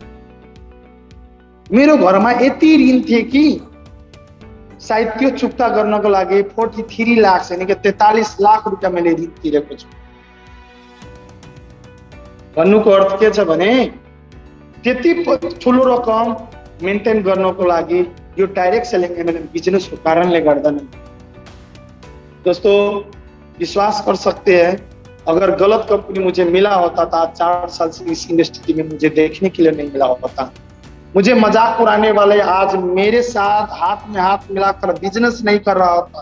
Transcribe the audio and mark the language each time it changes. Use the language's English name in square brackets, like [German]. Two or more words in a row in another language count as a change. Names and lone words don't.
[Nepali] मेरो घरमा यति ऋण थियो कि सायद त्यो चुक्ता गर्नको लागि 43 लाख [Hindi] यानी कि [Nepali] 43 लाख रुपियाँ मैले ऋण तिरेको छु। भन्नुको अर्थ के छ भने त्यति ठुलो रकम मेन्टेन गर्नको लागि यो [English] direct selling MLM businessको [Nepali] कारणले गर्दा नै। [Hindi] दोस्तों, विश्वास कर सकते हैं, अगर गलत कंपनी मुझे मिला होता था 4 साल से इस इंडस्ट्री में मुझे देखने के लिए नहीं मिला होता। मुझे मजाक उड़ाने वाले आज मेरे साथ हाथ में हाथ मिलाकर बिजनेस नहीं कर रहा होता।